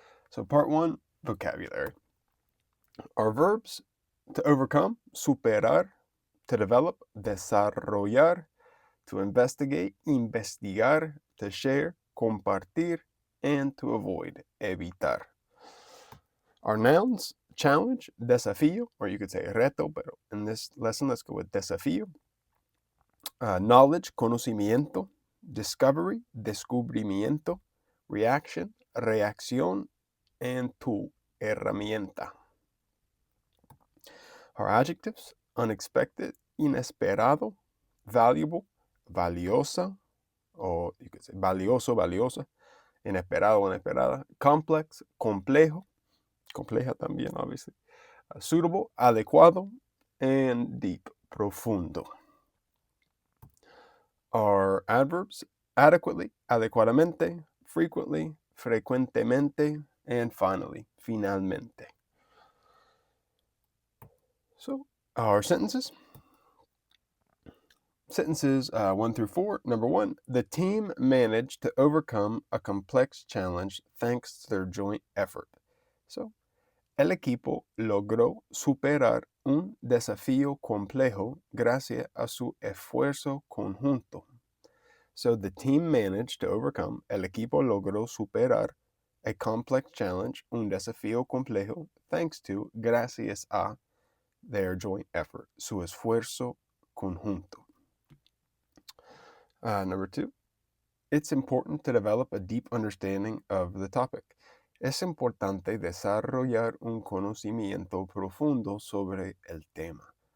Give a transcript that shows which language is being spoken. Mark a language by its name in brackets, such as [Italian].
[English] So part 1, vocabulary. Our verbs: to overcome, superar; to develop, desarrollar; to investigate, investigar; to share, compartir; and to avoid, evitar. Our nouns: challenge, desafío, or you could say reto, but in this lesson, let's go with desafío. Knowledge, conocimiento; discovery, descubrimiento; reaction, reacción; and tool, herramienta. Our adjectives: unexpected, inesperado; valuable, valiosa, or you could say valioso, valiosa; inesperado, inesperada; complex, complejo, [Spanish] compleja también, [English] obviously; suitable, adecuado; and deep, profundo. Our adverbs: adequately, adecuadamente; frequently, frecuentemente; and finally, finalmente. So, our sentences. Sentences 1 through 4. Number 1, the team managed to overcome a complex challenge thanks to their joint effort. [Spanish] So, el equipo logró superar un desafío complejo gracias a su esfuerzo conjunto. [English] So, the team managed to overcome, [Spanish] el equipo logró superar, [English] a complex challenge, [Spanish] un desafío complejo, [English] thanks to, [Spanish] gracias a, [English] their joint effort, [Spanish] su esfuerzo conjunto. [English] Number 2, it's important to develop a deep understanding of the topic. [Spanish] Es importante desarrollar un conocimiento profundo sobre el tema.